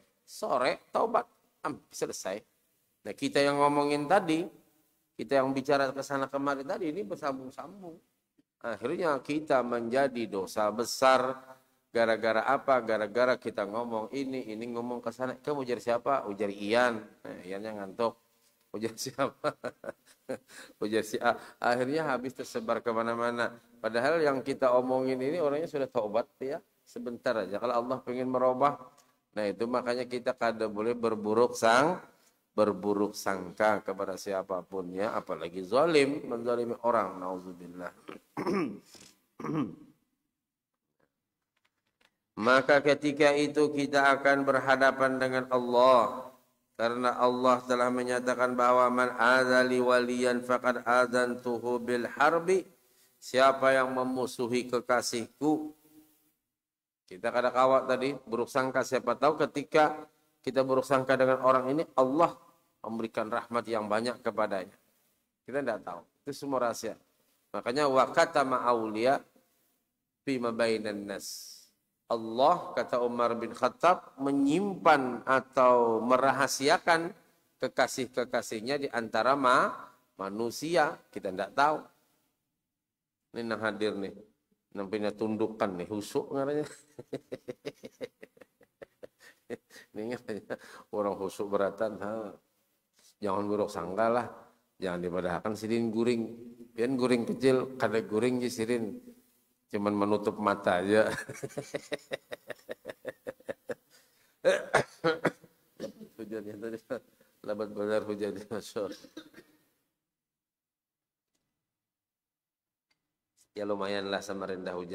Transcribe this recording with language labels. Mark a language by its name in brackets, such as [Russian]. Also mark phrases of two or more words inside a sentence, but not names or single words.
[Indonesian] Sore taubat. Selesai. Nah kita yang ngomongin tadi, kita yang bicara ke sana kemari tadi, ini bersambung-sambung. Akhirnya kita menjadi dosa besar. Gara-gara apa? Gara-gara kita ngomong ini ngomong ke sana. Kamu ujar siapa? Ujar Ian. Nah, Iannya ngantuk. Ujar siapa? Ujar si A. Akhirnya habis tersebar kemana-mana. Padahal yang kita omongin ini orangnya sudah taubat ya. Sebentar aja. Kalau Allah pengen merubah. Nah itu makanya kita kada boleh berburuk sangka kepada siapapun ya. Apalagi zalim. Menzalimi orang. Nauzubillah. Maka ketika itu kita akan berhadapan dengan Allah. Karena Allah telah menyatakan bahwa [Arabic] من عادى وليا فقد آذنته بالحرب. [Indonesian] Siapa yang memusuhi kekasihku. Kita kada kawat tadi buruk sangka, siapa tahu ketika kita buruk sangka dengan orang ini Allah memberikan rahmat yang banyak kepadanya. Kita tidak tahu. Itu semua rahasia. Makanya [Arabic] وكتم أولياء في ما بين الناس. [Indonesian] Allah, kata Umar bin Khattab, menyimpan atau merahasiakan kekasih-kekasihnya di antara manusia. Kita tidak tahu. Ini yang hadir nih. Nampaknya tundukkan nih. [Banjar] Husuk ngaranya. Ini ngaranya orang husuk beratan. Jangan buruk sangka lah. Jangan dipadahkan sirin guring. Pian guring kecil. Kada guring je sirin. [Indonesian] Cuman menutup mata aja. Hujannya tadi. Lebat benar hujannya. Masya. Ya lumayan lah Samarinda hujan.